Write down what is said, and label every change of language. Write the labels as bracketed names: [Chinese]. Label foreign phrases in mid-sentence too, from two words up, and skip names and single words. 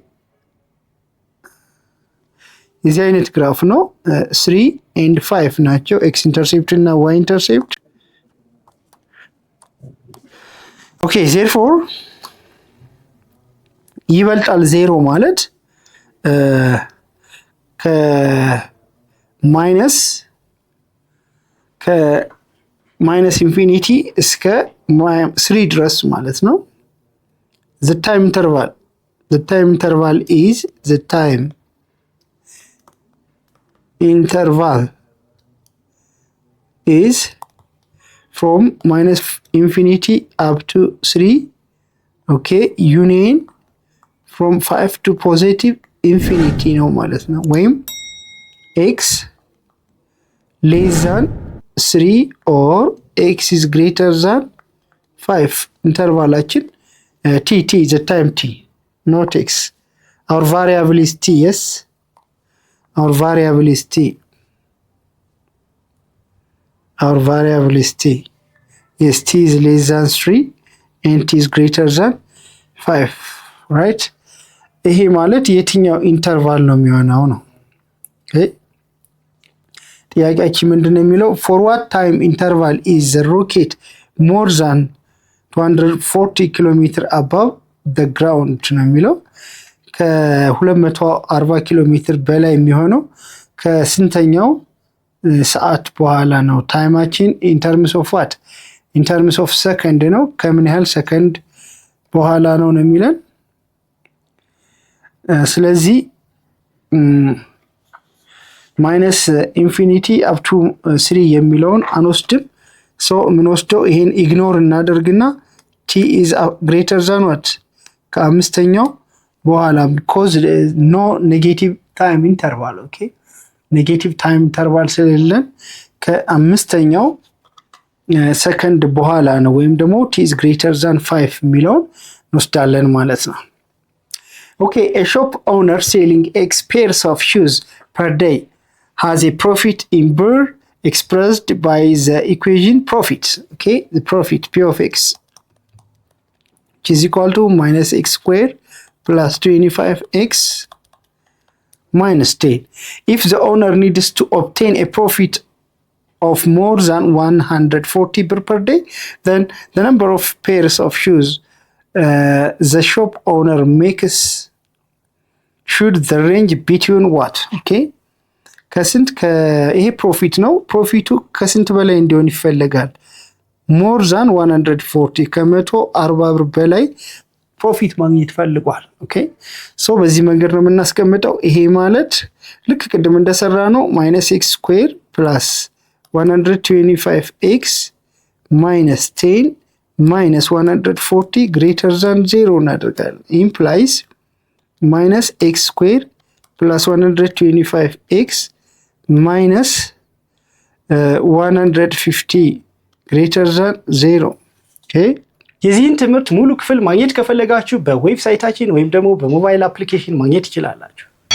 [Amharic] የዚህ አይነት ግራፍ ነው 3 and 5 ናቸው [English] x intercept [Amharic] እና [English] y intercept [Amharic] ኦኬ therefore ይበልጣል 0 ማለት ከማይነስ ኢንፊኒቲ እስከ 3 ድረስ ማለት ነው [English] the time interval is the time interval is from minus infinity up to 3 okay union from 5 to positive infinity [Amharic] ነው ማለት ነው [English] ወይም x less than 3 or x is greater than 5 intervalation t the time t not x our variable is t yes our variable is t yes t is less than 3 and t is greater than 5 right [Amharic] ይሄ ማለት የትኛው ኢንተርቫል ነው የሚሆነው ነው ኦኬ ጥያቄያችን ምንድነው የሚለው [English] for what time interval is the rocket more than 240 km above the ground [Amharic] ነው የሚለው ከ240 ኪሎ ሜትር በላይ የሚሆነው ከስንተኛው ሰዓት በኋላ ነው ታይማችን [English] in terms of what in terms of second [Amharic] ነው ከምን ያህል ሰከንድ በኋላ ነው የሚለን ስለዚህ [English] minus infinity up to 3 [Amharic] የሚለውን አንወስድም so ምን ወስደው ይሄን ኢግኖር እናደርግና [English] t is greater than what [Amharic] ከአምስተኛው በኋላ [English] because no negative time interval okay negative time interval [Amharic] ስለሌለን ከአምስተኛው ሰከንድ በኋላ ነው ወይም ደግሞ [English] t is greater than 5 [Amharic] የሚለውን እንወስዳለን ማለት ነው [English] okay a shop owner selling x pairs of shoes per day has a profit in BRR expressed by the equation profit okay the profit p of x which is equal to minus x squared plus 25x minus 10 if the owner needs to obtain a profit of more than 140 per day then the number of pairs of shoes the shop owner makes should the range between what okay [Amharic] ከስንት ይሄ ፕሮፊት ነው ፕሮፊቱ ከስንት በላይ እንዲሆን ይፈልጋል [English] more than 140 [Amharic] ከ140 ብር በላይ ፕሮፊት ማግኘት ፈልጓል ኦኬ ሶ በዚህ መንገድ ነው የምናስቀምጠው ይሄ ማለት ልክ ቅድም እንደሰራ ነው [English] -x square plus 125x minus 10 minus 140 greater than 0 [Amharic] እናደርጋለን [English] implies minus x square plus 125x minus 150 greater than 0 okay [Amharic] የዚህን ትምህርት ሙሉ ክፍል ማግኘት ከፈለጋችሁ በዌብሳይታችን ወይም ደግሞ በሞባይል አፕሊኬሽን ማግኘት ይችላልላችሁ